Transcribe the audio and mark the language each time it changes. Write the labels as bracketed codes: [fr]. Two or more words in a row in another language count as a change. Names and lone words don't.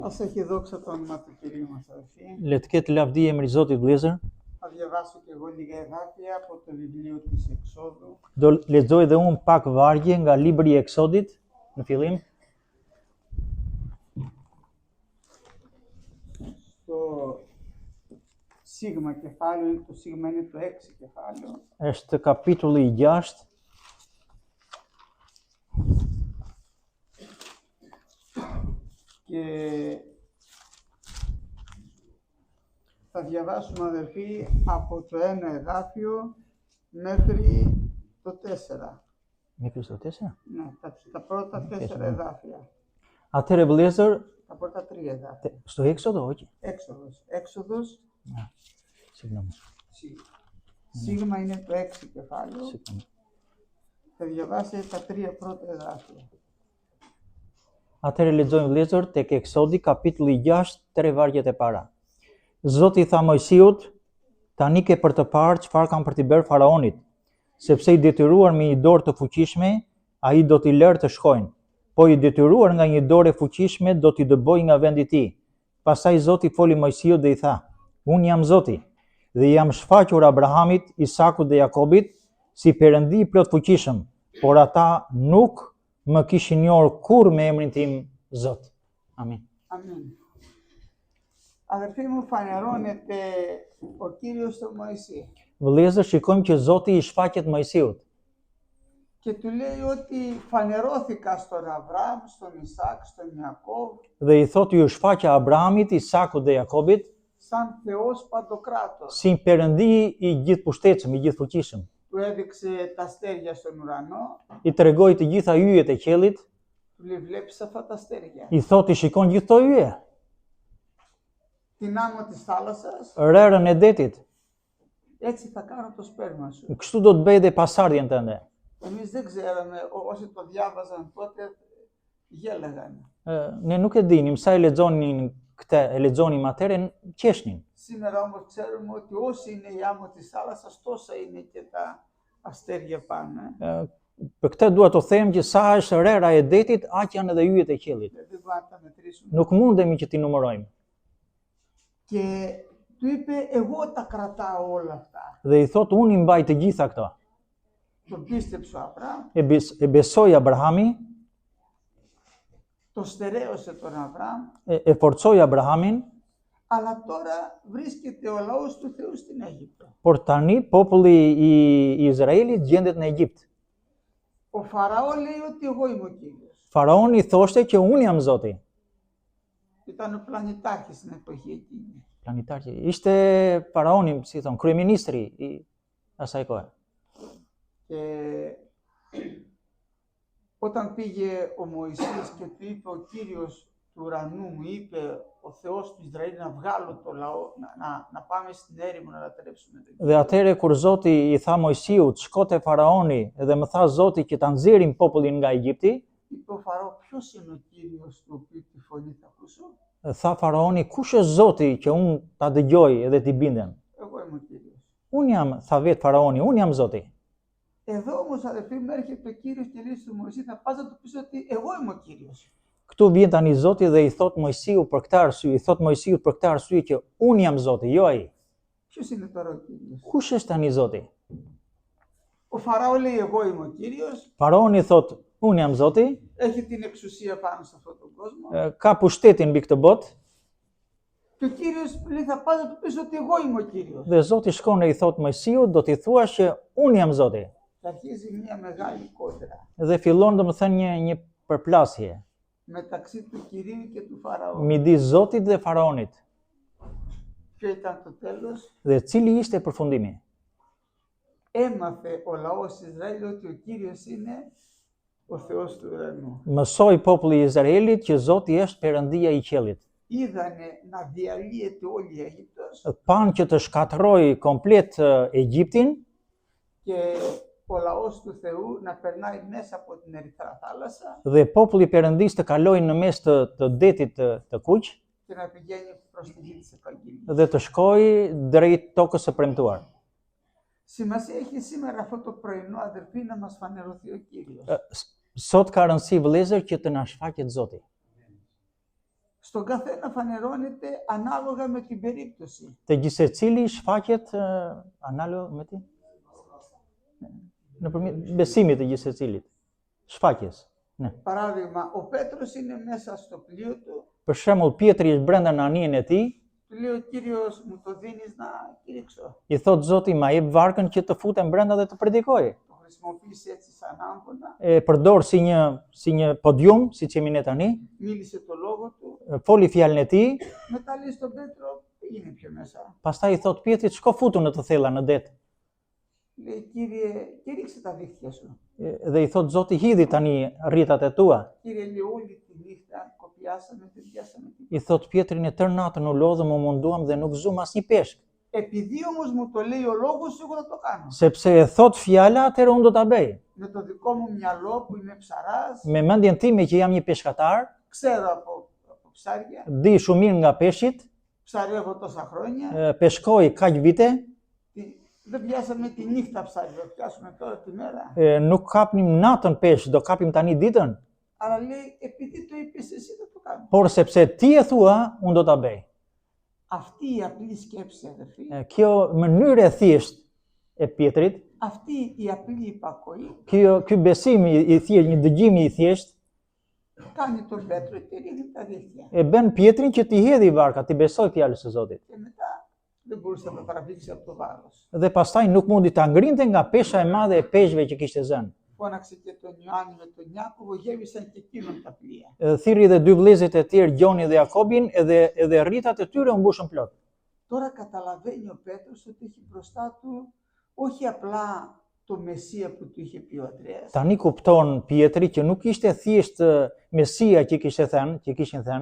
[el] Ose έχει δόξα το όνομα του Κυρίου μας, αδελφοί. [sq] Le të ketë lavdi emri i Zotit vëllezër. [el] Θα διαβάσω και εγώ λίγα εδάφια από το βιβλίο της Εξόδου. [sq] Do lexoj dhe unë pak vargje nga libri i Eksodit në fillim. [el] Στο σίγμα κεφάλαιο, το σίγμα είναι το 6 κεφάλαιο. [sq] Është kapitulli i 6. [el] Και θα διαβάσουμε, αδελφοί, από το 1 εδάφιο μέχρι το 4. Μέχρι το 4? Ναι, τα πρώτα 4 εδάφια. [sq] Atëherë vëllezër, [el] Τα πρώτα 3 εδάφια. στο Έξοδο, όχι. Έξοδος. Συγγνώμη. Σίγμα είναι το 6 κεφάλαιο. Συγγνώμη. Θα διαβάσει τα 3 πρώτα εδάφια. [sq] Atëherë lexojmë vëllezër tek Eksodi kapitulli 6, 3 vargjet e para. Zoti tha Mojsiut, tani ke për të parë çfarë kam për t'i bërë faraonit, sepse i detyruar me një dorë të fuqishme, ai do t'i lërë të shkojnë, po i detyruar nga një dorë e fuqishme do t'i dëbojë nga vendi i tij. Pastaj Zoti foli Mojsiut dhe i tha: Unë jam Zoti dhe jam shfaqur Abrahamit, Isakut dhe Jakobit si perëndi i plot fuqishëm, por ata nuk më kishin njohur kurrë me emrin tim Zot. Amin. [el] Αμήν. Αδερφοί μου, φανερώνεται ο Κύριος στον Μωυσή [sq] Vëllezër, shikojmë që Zoti i shfaqet Mojsiut [el] και του λέει ότι φανερώθηκα στον Αβραάμ, στον Ισάκ, στον Ιακώβ [sq] dhe i thotë ju shfaqja Abrahamit, Isakut dhe Jakobit [el] σαν Θεός Παντοκράτορ. [sq] si perëndi i gjithëpushtetshëm, i gjithfuqishëm. [el] Του έδειξε τα αστέρια στον ουρανό, [sq] I tregoi të gjitha yjet e qiellit, [el] του λέει βλέπεις αυτά τα αστέρια. [sq] i thotë i shikon gjithë këto yje, [el] Την άμμο της θάλασσας, [sq] rerën e detit. [el] έτσι θα κάνω το σπέρμα σου. [sq] Kështu do të bëj dhe pasardhjen tënde. [el] Εμείς δεν ξέραμε, όσοι το διάβαζαν τότε γέλεγαν. [sq] Ne nuk e dinim sa e lexonim atëherë, qeshnin. [el] Σήμερα όμως ξέρουμε ότι όσοι είναι η άμμο της θάλασσας, τόσα είναι και τα αστέρια πάνω. [sq] Për këtë dua të them që sa është rera e detit, aq janë edhe yjet e qiellit. [el] Δεν μπορούμε να τα μετρήσουμε. [sq] Nuk mundemi që t'i numërojmë. [el] Και του είπε, εγώ τα κρατάω όλα αυτά. [sq] Dhe i thotë unë i mbaj të gjitha këto. [el] Τον πίστεψε ο Αβραάμ, [sq] E besoi Abrahami, [el] το στερέωσε τον Αβραάμ, [sq] e forcoi Abrahamin, [el] αλλά τώρα βρίσκεται ο λαός του Θεού στην Αίγυπτο. [sq] por tani populli i Izraelit gjendet në Egjipt. [el] Ο Φαραώ λέει ότι εγώ είμαι ο Κύριος. [sq] Faraoni thoshte që unë jam Zoti. [el] Ήταν ο πλανητάρχης στην εποχή εκείνη. [sq] Planitar ishte faraoni, si thon, kryeministri i asaj kohe. [el] Και όταν πήγε ο Μωυσής και του είπε ο Κύριος του ουρανού, μου είπε ο Θεός του Ισραήλ να βγάλω το λαό, να πάμε στην έρημο να λατρέψουμε τον Κύριο. [sq] Dhe atëherë kur Zoti i tha Mojsiut, shko te faraoni dhe më tha Zoti që ta nxjerrim popullin nga Egjipti, [el] Είπε ο Φαραώ, ποιος είναι ο Κύριος του οποίου τη φωνή θα ακούσω? [sq] tha faraoni, kush është Zoti që unë ta dëgjoj edhe t'i bindem? [el] Εγώ είμαι ο Κύριος. [sq] Unë jam, tha vetë faraoni, unë jam Zoti. [el] Εδώ όμως, αδελφοί μου, έρχεται ο Κύριος και λέει στο Μωυσή, θα πας να του πεις ότι εγώ είμαι ο Κύριος. [sq] Këtu vjen tani Zoti dhe i thot Mojsiut për këtë arsye, i thot Mojsiut për këtë arsye që unë jam Zoti, jo ai. [el] Ποιος είναι τώρα ο Κύριος? [sq] Kush është tani Zoti? [el] Ο Φαραώ λέει, εγώ είμαι ο Κύριος, [sq] Faraoni thot, unë jam Zoti, [el] έχει την εξουσία πάνω σε αυτόν τον κόσμο. [sq] ka pushtetin mbi këtë botë, [el] Και ο Κύριος λέει, θα πας να του πεις ότι εγώ είμαι ο Κύριος. [sq] dhe Zoti shkon dhe i thot Mojsiut, do t'i thuash që unë jam Zoti. [el] Και αρχίζει μια μεγάλη κόντρα [sq] Dhe fillon domethënë një përplasje [el] μεταξύ του Κυρίου και του Φαραώ. [sq] midis Zotit dhe faraonit. [el] Ποιο ήταν το τέλος? [sq] Dhe cili ishte përfundimi? [el] Έμαθε ο λαός Ισραήλ ότι ο Κύριος είναι ο Θεός του ουρανού. [sq] Mësoi populli i Izraelit që Zoti është Perëndia i qiellit. [el] Είδανε να διαλύεται όλη η Αίγυπτος [sq] Pan që të shkatërroi komplet Egjiptin [el] και ο λαός του Θεού να περνάει μέσα από την Ερυθρά θάλασσα [sq] dhe populli i Perëndisë të kalojnë në mes të detit të kuq [el] και να πηγαίνει προς τη γη της Ευαγγελίας. [sq] dhe të shkojë drejt tokës së premtuar. [el] Σημασία έχει σήμερα αυτό το πρωινό, αδερφοί, να μας φανερωθεί ο Κύριος. [sq] Sot ka rëndësi vëllezër që të na shfaqet Zoti. [el] Στον καθένα φανερώνεται ανάλογα με την περίπτωση. [sq] Te gjithsecili shfaqet analogo me ti? Nëpërmjet besimit të gjithsecilit. Shfaqjes. Ne. [el] Παράδειγμα, ο Πέτρος είναι μέσα στο πλοίο του, [sq] Për shembull, Pietri është brenda në anijen e tij, [el] του λέει ο Κύριος μου το δίνεις να κηρύξω. [sq] i thot Zoti ma jep varkën që të futem brenda dhe të predikoj. [el] Το χρησιμοποίησε έτσι σαν άμπονα, [sq] E përdor si një podium, siç jemi ne tani, [el] μίλησε το λόγο του, [sq] foli fjalën e tij, [el] μετά λέει στον Πέτρο, πήγαινε πιο μέσα. [sq] pastaj i thot Pietrit, shko futu në të thella në det. [el] Λέει, Κύριε, κήρυξε τα δίχτυα σου. [sq] Dhe i thot Zoti, hidhi tani rritat e tua. [el] Κύριε, λέει, όλη τη νύχτα κοπιάσαμε, δεν πιάσαμε τίποτα. [sq] I thot Pietrin, e tërë natën u lodhëm, u munduam dhe nuk zum asnjë peshk. [el] Επειδή όμως μου το λέει ο λόγος σου, εγώ θα το κάνω. [sq] Sepse e thot fjala, atëherë unë do ta bëj. [el] Με το δικό μου μυαλό που είμαι ψαράς, [sq] Me mendjen time që jam një peshkatar, [el] ξέρω από ψάρια, [sq] di shumë mirë nga peshqit, [el] ψαρεύω τόσα χρόνια. [sq] peshkoj kaq vite, [el] Δεν πιάσαμε τη νύχτα ψάρια, θα πιάσουμε τώρα τη μέρα. [sq] nuk kapnim natën peshk, do kapim tani ditën. [el] Αλλά λέει, επειδή το είπες εσύ, θα το κάνω. [sq] Por sepse ti e thua, unë do ta bëj. [el] Αυτή η απλή σκέψη, αδερφοί, [sq] Kjo mënyrë e thjesht e Pietrit, [el] αυτή η απλή υπακοή, [sq] ky besim i thjesht, një dëgjimi i thjesht, [el] κάνει τον Πέτρο και ρίχνει τα δίχτυα. [sq] e bën Pietrin që t'i hedhi varka, t'i besoj fjalës së Zotit. [el] Και μετά δεν μπορούσε να το τραβήξει από το βάρος. [sq] Dhe pastaj nuk mundi ta ngrinte nga pesha e madhe e peshqve që kishte zënë. [el] Φώναξε και τον Ιωάννη με τον Ιάκωβο, γέμισαν και εκείνον τα πλοία. [sq] Thirri dhe dy vëllezërit e tjerë, Gjoni dhe Jakobin, edhe rritat e tyre u mbushën plot. [el] Τώρα καταλαβαίνει ο Πέτρος ότι έχει μπροστά του όχι απλά το Μεσσία που του είχε πει ο Ανδρέας. [sq] Tani kupton Pietri që nuk ishte thjesht Mesia që kishin thënë,